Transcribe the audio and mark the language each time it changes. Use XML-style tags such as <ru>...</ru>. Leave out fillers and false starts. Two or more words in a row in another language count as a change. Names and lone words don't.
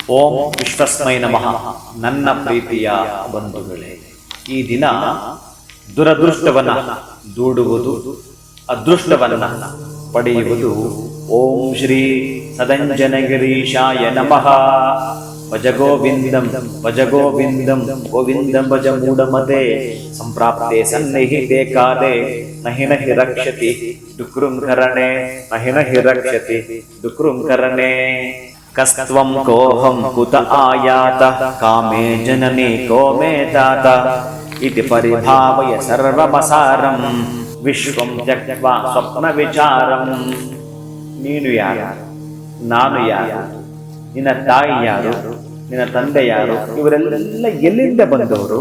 <sa>ಓಂ ವಿಶ್ವಸ್ಮೈ ನಮಃ.</sa> <kn>ನನ್ನ ಪ್ರೀತಿಯ ಬಂಧುಗಳೇ, ಈ ದಿನ ದುರದೃಷ್ಟವನ್ನ ದೂಡುವುದು, ಅದೃಷ್ಟವನ್ನ ಪಡೆಯುವುದು.</kn> <sa>ಓಂ ಶ್ರೀ ಸದಂಜನಗಿರೀಶಾಯ ನಮಃ. ಭಜ ಗೋವಿಂದಂ ಭಜ ಗೋವಿಂದಂ ಗೋವಿಂದಂ ಭಜ ಮೂಢಮತೆ. ಸಂಪ್ರಾಪ್ತೆ ಸನ್ನಿಹಿತೆ ಕಾಲೇ ನಹಿ ನಹಿ ರಕ್ಷತಿ ಡುಕ್ರುಂ ಕರಣೆ, ನಹಿ ನಹಿ ರಕ್ಷತಿ ಡುಕ್ರುಂ ಕರಣೆ. ಕಸ್ತ್ವಂ ಕೋಹಂ ಕುತ ಆಯಾತ ಕಾಮೇ ಜನನಿ ಕೋ ಮೇ ತಾತ ಇತಿ ಪರಿಭಾವಯ ಸರ್ವಮಸಾರಂ ವಿಶ್ವಂ ತ್ಯಕ್ತ್ವಾ ಸ್ವಪ್ನ ವಿಚಾರಂ.</sa> <kn>ನೀನು ಯಾರು, ನಾನು ಯಾರು, ನಿನ್ನ ತಾಯಿ ಯಾರು, ನಿನ್ನ ತಂದೆ ಯಾರು, ಇವರೆಲ್ಲ ಎಲ್ಲಿಂದ ಬಂದವರು?</kn>